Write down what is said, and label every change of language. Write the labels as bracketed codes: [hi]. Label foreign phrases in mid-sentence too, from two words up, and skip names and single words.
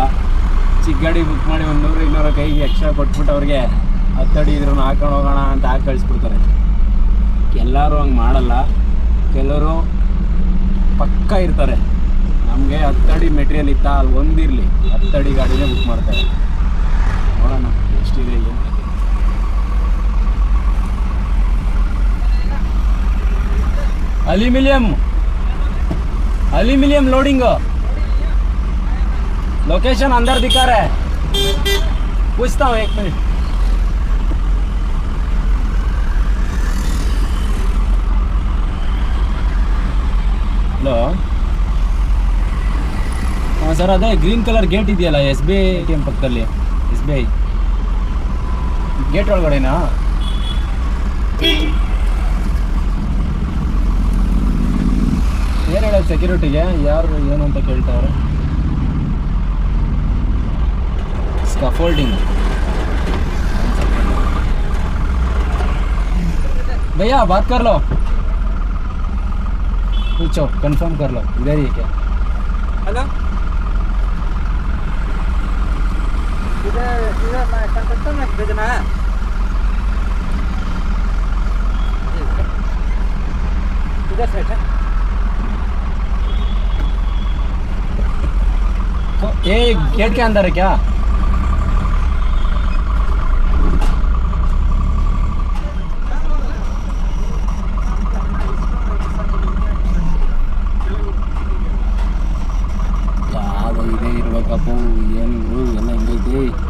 [kn] ಚಿಕ್ಕ ಗಾಡಿ ಬುಕ್ ಮಾಡಿ 100-200 ಕೈಗೆ ಎಕ್ಸ್ಟ್ರಾ ಕೊಟ್ಬಿಟ್ಟು ಅವ್ರಿಗೆ 10 ಅಡಿ ಇದ್ರೂ ಹಾಕೊಂಡು ಹೋಗೋಣ ಅಂತ ಹಾಕಿ ಕಳಿಸ್ಬಿಡ್ತಾರೆ. ಎಲ್ಲರೂ ಹಂಗೆ ಮಾಡಲ್ಲ, ಕೆಲವರು ಪಕ್ಕ ಇರ್ತಾರೆ. ನಮಗೆ 10 ಅಡಿ ಮೆಟೀರಿಯಲ್ ಇತ್ತಾ, ಅಲ್ಲಿ ಒಂದಿರಲಿ 10 ಅಡಿ ಗಾಡಿನೇ ಬುಕ್ ಮಾಡ್ತಾರೆ. ನೋಡೋಣ ಎಷ್ಟಿದೆ ಈಗ. [en] aluminium loading location [hi] अंदर दिखा रहा है. पूछता हूँ 1 मिनट. [kn] ಹಲೋ ಹಾಂ ಸರ್, ಅದೇ [en] green colour gate [kn] ಇದೆಯಲ್ಲ SBI ATM ಪಕ್ಕದಲ್ಲಿ, SBI ಗೇಟ್ ಒಳಗಡೆನಾ? ಏನು ಹೇಳೋದು ಸೆಕ್ಯೂರಿಟಿಗೆ, ಯಾರು ಏನು ಅಂತ ಕೇಳ್ತಾವ್ರೆ. ಸ್ಕಾಫೋಲ್ಡಿಂಗ್. [hi] भैया बात कर लो, पूछो कंफर्म कर लो इधर ही क्या. हेलो इधर मैं कंडक्टर में भेजना है. इधर सेट है. तो ये गेट के अंदर है क्या? [kn] ಏನು ಎಲ್ಲ ಹಿಂಗೈತಿ.